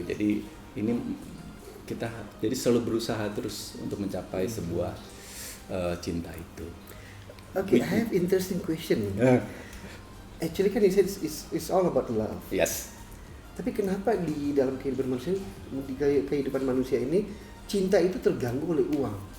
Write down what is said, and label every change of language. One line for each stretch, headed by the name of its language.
Indonesian: Jadi ini kita selalu berusaha terus untuk mencapai sebuah cinta itu.
English: Okay, I have interesting question. Actually
Indonesian: kan
English: it's all about love. Yes.
Indonesian: Tapi kenapa di dalam kehidupan manusia ini cinta itu terganggu oleh uang?